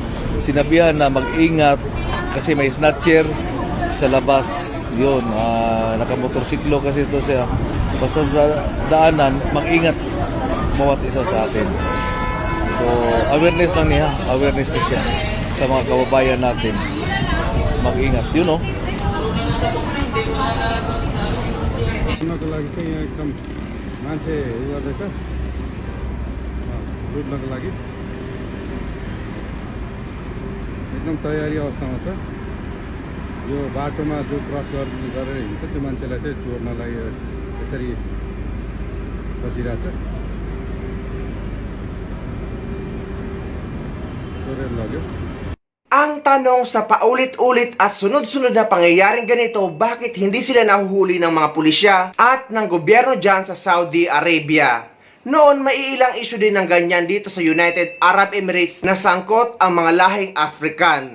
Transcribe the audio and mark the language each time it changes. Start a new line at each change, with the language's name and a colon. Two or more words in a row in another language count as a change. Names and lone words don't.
Filipino: Sinabihan na mag-ingat kasi may snatcher sa labas. Yun, nakamotorsiklo kasi ito siya. Basta sa daanan, mag-ingat bawat isa sa atin. So, awareness lang niya. Awareness na siya sa mga kababayan natin. Mag-ingat,
Nepali: लागि चाहिँ यहाँ एकदम मान्छे गर्दैछ लुट्नको लागि एकदम तयारी अवस्थामा छ। यो बाटोमा जो क्रस गरेर हिँड्छ त्यो मान्छेलाई चाहिँ चोर्नलाई यसरी बसिरहेछ, चोरेर लग्यो।
Filipino: Ang tanong sa paulit-ulit at sunod-sunod na pangyayaring ganito, bakit hindi sila nahuhuli ng mga pulisya at ng gobyerno dyan sa Saudi Arabia? Noon, may ilang issue din ng ganyan dito sa United Arab Emirates na sangkot ang mga lahing African.